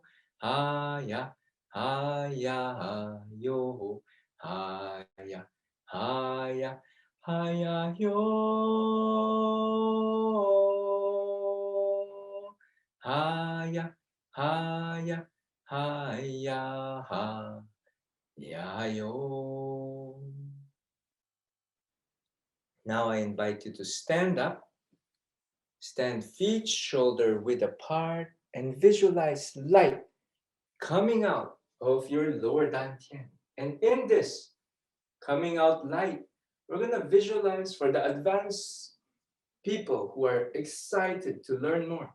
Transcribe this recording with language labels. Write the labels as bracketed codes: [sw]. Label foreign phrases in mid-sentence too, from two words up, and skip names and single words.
[en] Ha-ya, ha-ya, yo. Ha-ya, ha-ya, ha-ya, yo. Ha-ya, ha-ya, ha-ya, ha-ya, yo. Now I invite you to stand up. Stand feet shoulder width apart and visualize light coming out of your lower dantian. And in this coming out light, we're going to visualize for the advanced people who are excited to learn more.